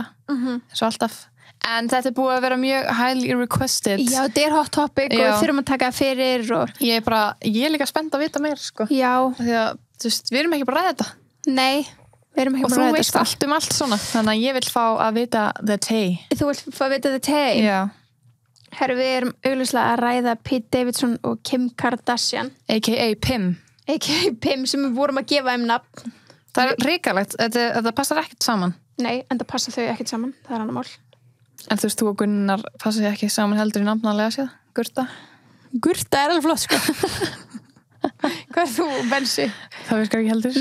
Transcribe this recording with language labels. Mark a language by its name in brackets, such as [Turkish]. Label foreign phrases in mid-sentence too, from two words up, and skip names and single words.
[Icelandic] Svo alltaf. En þetta er búið að vera mjög [English] highly requested. [Icelandic] Já, þetta er [English] hot topic [Icelandic] og við þurfum að taka fyrir og... Ég er líka spennt að vita meir, sko. Já. Því að, þú veist, við erum ekki bara að ræða þetta. Nei, við erum ekki Og bara þú að ræða veist allt allt svona. Þannig að ég vil fá að vita [English] the tea. [Icelandic] Þú vilt fá að vita [English] the tea? [Icelandic] Já. Herru, við erum augljóslega að ræða Pete Davidson og Kim Kardashian. A.k.a. Pim. A.k.a. Pim sem við vorum að gefa nafn. Það er ríkalegt. Þetta passar ekkert saman. Nei, en það passa þau ekkert saman. Það er annar mál. En þú veist, þú og Gunnar passa sig ekki saman heldur í nafnalega séð. Gurta. Gurta er alveg flott, sko. Hvað er þú, Bensi? Það virkar ekki heldur.